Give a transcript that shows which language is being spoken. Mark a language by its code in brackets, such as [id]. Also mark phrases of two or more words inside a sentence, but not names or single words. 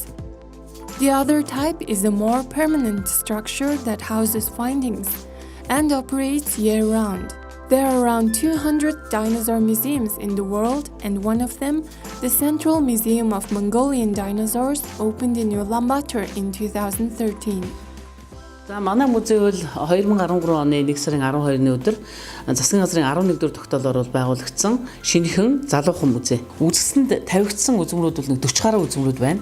[en] The other type is a more permanent structure that houses findings and operates year-round. There are around 200 dinosaur museums in the world, and one of them, the Central Museum of Mongolian Dinosaurs, opened in Ulaanbaatar in 2013. [mn] За манай музей бол 2013 оны 1 сарын 12-ны өдөр засгийн газрын 11-р тогтоолоор байгуулагдсан шинэхэн залуухан музей. Үзэсгэлэнд тавигдсан үзмрүүд бол 40 гаруй үзмрүүд байна.